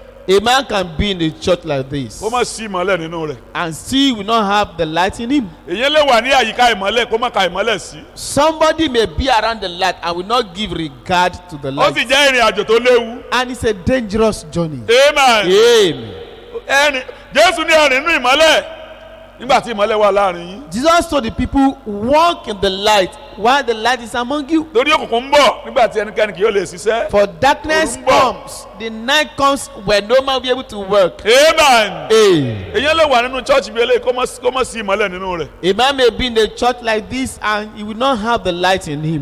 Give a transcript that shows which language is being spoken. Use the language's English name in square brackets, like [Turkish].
[English] A man can be in a church like this [Yoruba] kó má sí ìmọ́lẹ̀ nínú rẹ̀. [English] and still will not have the light in him. [Yoruba] èèyàn lè wà ní àyíká ìmọ́lẹ̀ kó má ka ìmọ́lẹ̀ sí. [English] Somebody may be around the light and will not give regard to the [Yoruba] ó sì [English] light. [Yoruba] jẹ́ ìrìn àjò tó léwu. [English] And it's a dangerous journey. [Yoruba] amen. [English] Amen. [Yoruba] ẹ̀rìn Jésù ní ẹ̀rìn nínú ìmọ́lẹ̀ nígbà tí ìmọ́lẹ̀ wà láàrin yín. [English] Jesus told the people, walk in the light while the light is among you. [Yoruba] torí òkùnkùn ń bọ̀ nígbà tí ẹnikẹ́ni kì yóò lè ṣiṣẹ́. [English] For darkness [Yoruba] Orun bọ̀. [English] comes, the night comes when no man will be able to work. [Yoruba] amen. [English] Amen. [Yoruba] èèyàn lè wà nínú chọ́ọ̀chì bí eléyìí kó má sí ìmọ́lẹ̀ nínú rẹ̀. [English] A man may be in a church like this and he will not have the light in him.